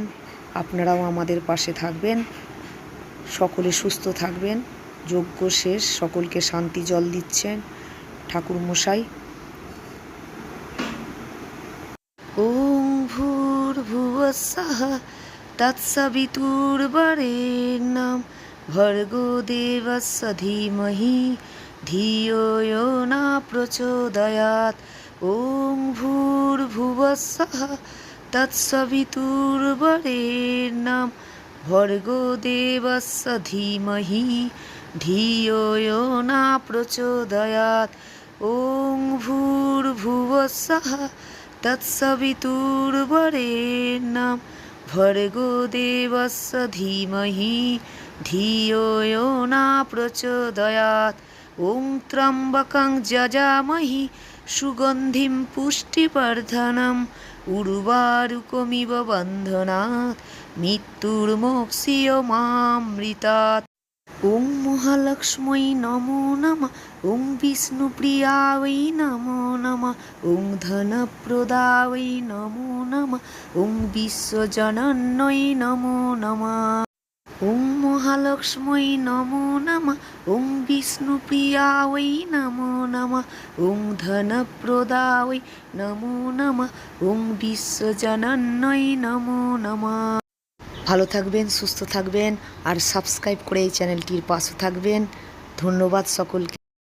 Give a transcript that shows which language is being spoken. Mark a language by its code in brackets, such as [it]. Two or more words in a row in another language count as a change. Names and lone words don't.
[bn] আপনারাও আমাদের পাশে থাকবেন। সকলে সুস্থ থাকবেন। যজ্ঞ শেষ, সকলকে শান্তি জল দিচ্ছেন ঠাকুরমশাই। [sa] ওম ভূর্ভুবস্সঃ তৎসবিতুর্বরেণ্যং ভর্গো দেবস্য ধীমহি ধিয়ো यो न प्रचोदयात्। ওম ভূর্ভুবস্সঃ তৎসবিতুর্বরেণ্যং ভর্গো দেবস্য ধীমহি ধিয়ো यो न प्रचोदयात्। ওম ভূর্ভুবস্সঃ তৎসবিতুর্বরেণ্যং ভর্গো দেবস্য ধীমহি ধিয়ো यो न प्रचोदयात्। ওং ত্র্যম্বকং যজামহি সুগন্ধিং পুষ্টিবর্ধনং উর্বারুকমিব বন্ধনাৎ মৃত্যুর্মোক্ষীয়মামৃতাৎ। ওং মহালক্ষ্মী নমো নমঃ। ওং বিষ্ণুপ্রিয়ায় নমো নমঃ। ওং ধনপ্রদায় নমো নমঃ। ওং বিশ্বজনন্যৈ নমো নমঃ। ওং মহালক্ষ্মী নমো নমঃ। ওং বিষ্ণুপ্রিয়ায় নমো নমঃ। ওং ধনপ্রদায় নমো নমঃ। ওং বিশ্বজনন্যৈ নমো নমঃ। [bn] ভালো থাকবেন, সুস্থ থাকবেন আর সাবস্ক্রাইব করে এই চ্যানেলটির পাশে থাকবেন। ধন্যবাদ সকলকে।